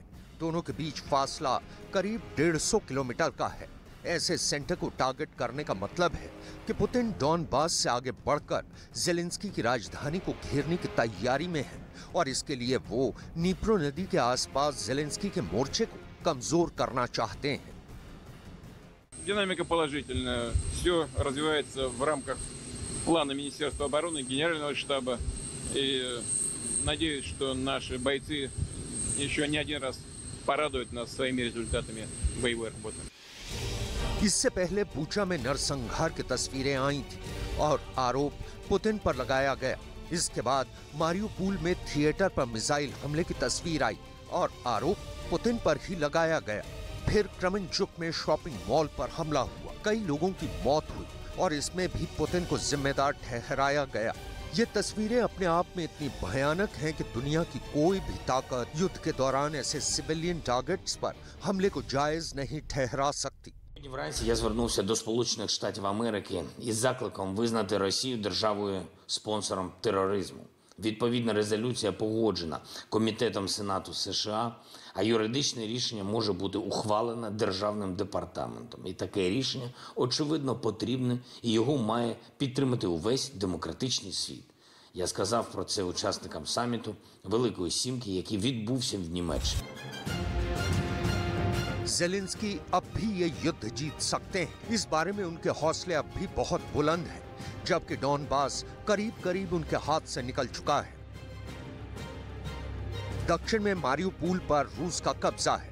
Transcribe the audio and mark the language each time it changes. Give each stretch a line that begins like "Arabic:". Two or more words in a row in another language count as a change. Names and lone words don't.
Hindi: दोनों के बीच फासला करीब 150 किलोमीटर का है। ऐसे सेंटर को टारगेट करने का मतलब है कि पुतिन डॉनबास से आगे बढ़कर जेलेंस्की की राजधानी को घेरने की तैयारी में है और इसके लिए वो नीप्रो नदी के आसपास जेलेंस्की के मोर्चे को कमजोर करना चाहते हैं।
Russian: Динамика положительная. Все развивается в рамках плана Министерства обороны, Генерального штаба. И надеюсь, что наши бойцы еще не один раз порадуют нас своими результатами боевой работы.
Hindi: इससे पहले बूचा में नरसंहार की तस्वीरें आई थी और आरोप पुतिन पर लगाया गया। इसके बाद मारियुपोल में थिएटर पर मिसाइल हमले की तस्वीर आई और आरोप पुतिन पर ही लगाया गया। फिर क्रमनचुक में शॉपिंग मॉल पर हमला हुआ, कई लोगों की मौत हुई और इसमें भी पुतिन को जिम्मेदार ठहराया गया। ये तस्वीरें अपने आप में इतनी भयानक हैं कि दुनिया की कोई भी ताकत युद्ध के दौरान ऐसे सिविलियन टारगेट्स पर हमले को जायज नहीं ठहरा सकती।
Ukrainian: Вранці я звернувся до Сполучених Штатів Америки із закликом визнати Росію державою-спонсором тероризму. Відповідна резолюція погоджена Комітетом Сенату США, а юридичне рішення може бути ухвалене Державним департаментом. І таке рішення, очевидно, потрібне, і його має підтримати увесь демократичний світ. Я сказав про це учасникам саміту Великої Сімки, який відбувся в Німеччині.
Hindi: ज़ेलेंस्की अब भी ये युद्ध जीत सकते हैं। इस बारे में उनके हौसले अब भी बहुत बुलंद हैं, जबकि डॉनबास करीब करीब उनके हाथ से निकल चुका है। दक्षिण में मारियुपोल पर रूस का कब्जा है।